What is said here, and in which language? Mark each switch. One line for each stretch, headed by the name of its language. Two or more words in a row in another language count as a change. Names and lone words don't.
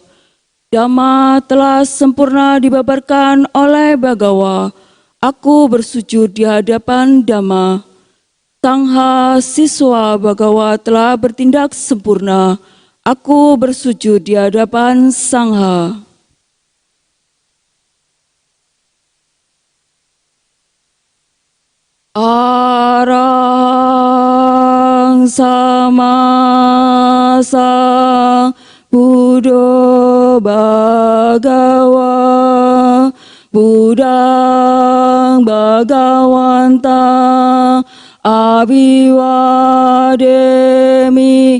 Indonesian: Dhamma telah sempurna dibabarkan oleh Bagawa. Aku bersujud di hadapan Dhamma. Sangha siswa Bagawa telah bertindak sempurna. Aku bersujud di hadapan Sangha.
Pali: Arang sama sang Buddha Bhagawa Buddhang Bhagawantang Abhiwademi.